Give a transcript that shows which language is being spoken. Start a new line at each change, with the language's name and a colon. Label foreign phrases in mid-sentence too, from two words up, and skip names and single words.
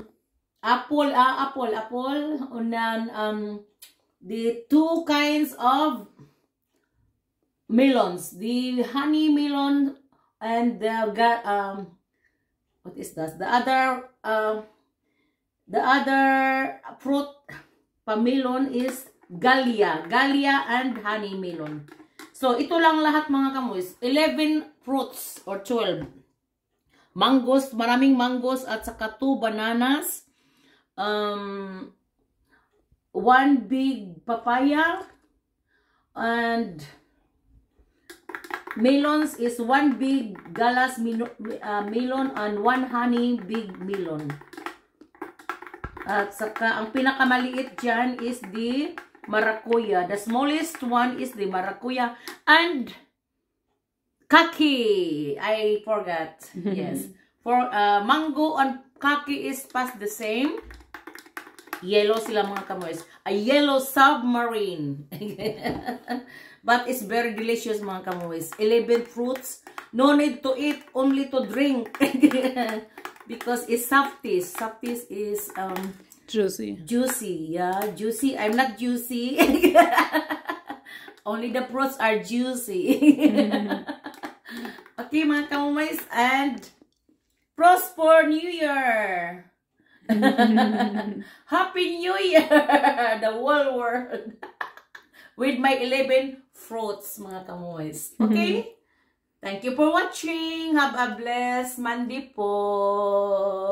English: apple, unan the two kinds of melons, the honey melon and the what is that? The other fruit pamelon is galia and honey melon.
Filipino: So ito lang lahat mga kamoys,
English: 11 fruits or 12.
Filipino: Mangoes, maraming mangoes at saka 2 bananas.
English: 1 big papaya, and melons is 1 big galas melon and 1 honey big melon.
Filipino: At saka ang pinakamaliit dyan
English: is the maracuya. The smallest one is the maracuya and kaki. I forgot. Yes. For mango and kaki is past the same.
Filipino: Yellow sila mga kamoys.
English: A yellow submarine. But it's very delicious
Filipino: mga kamoys.
English: 11 fruits. No need to eat, only to drink. Because it's softies. Softies is Juicy. juicy. Yeah, juicy. I'm not juicy. Only the fruits are juicy.
Filipino: Okay mga kamoys,
English: and prosper New Year. Happy New Year, the whole world. With my 11 fruits,
Filipino: mga kamoys.
English: Okay? Thank you for watching. Have a blessed Monday po.